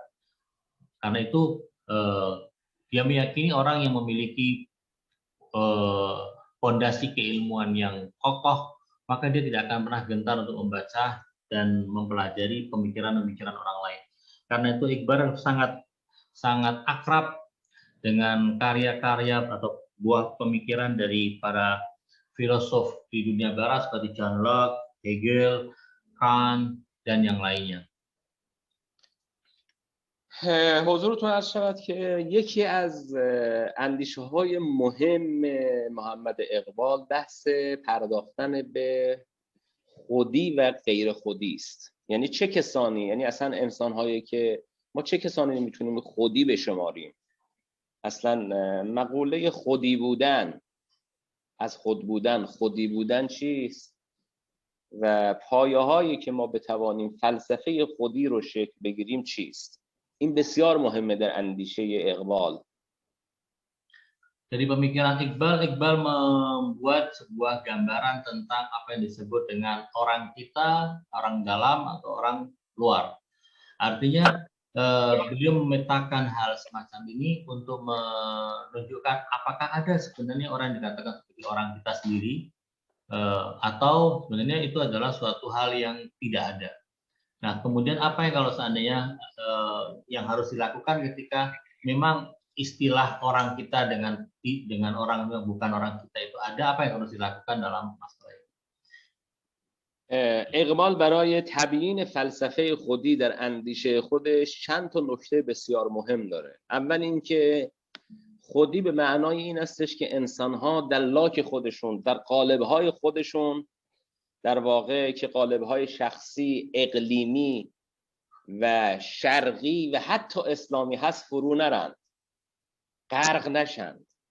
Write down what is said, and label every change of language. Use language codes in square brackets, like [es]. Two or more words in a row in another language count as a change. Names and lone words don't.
[id] Karena itu dia meyakini orang yang memiliki fondasi keilmuan yang kokoh, maka dia tidak akan pernah gentar untuk membaca dan mempelajari pemikiran-pemikiran orang lain. Karena itu Iqbal sangat akrab dengan karya-karya atau buah pemikiran dari para filosof di dunia barat seperti John Locke, Hegel, Kant, dan yang lainnya. [fa] حضورتون عرض شود که یکی از اندیشه های مهم محمد اقبال بحث پرداختن به خودی و غیر خودی است. یعنی چه کسانی، یعنی اصلا انسان هایی که ما چه کسانی میتونیم خودی بشماریم؟ اصلا مقوله خودی بودن، از خود بودن، خودی بودن چیست؟ و پایه هایی که ما بتوانیم فلسفه خودی رو شکل بگیریم چیست؟ این بسیار مهمه در اندیشه اقبال. [id] Dari pemikiran Iqbal membuat sebuah gambaran tentang apa yang disebut dengan orang kita, orang dalam atau orang luar. Artinya beliau memetakan hal semacam ini untuk menunjukkan apakah ada sebenarnya orang yang dikatakan seperti orang kita sendiri atau sebenarnya itu adalah suatu hal yang tidak ada. Nah, kemudian apa yang kalau seandainya yang harus dilakukan ketika memang istilah orang kita dengan orang yang bukan orang kita itu ada, apa yang harus dilakukan dalam masalah itu? [fa] اقبال برای تبیین فلسفه خودی در اندیشه خودش چند تا نکته بسیار مهم داره. اول اینکه خودی به معنای این استش که انسان‌ها در لاک خودشون، در قالب‌های خودشون، در واقع که قالب‌های شخصی، اقلیمی و شرقی و حتی اسلامی هست فرو نرند، غرق نشند.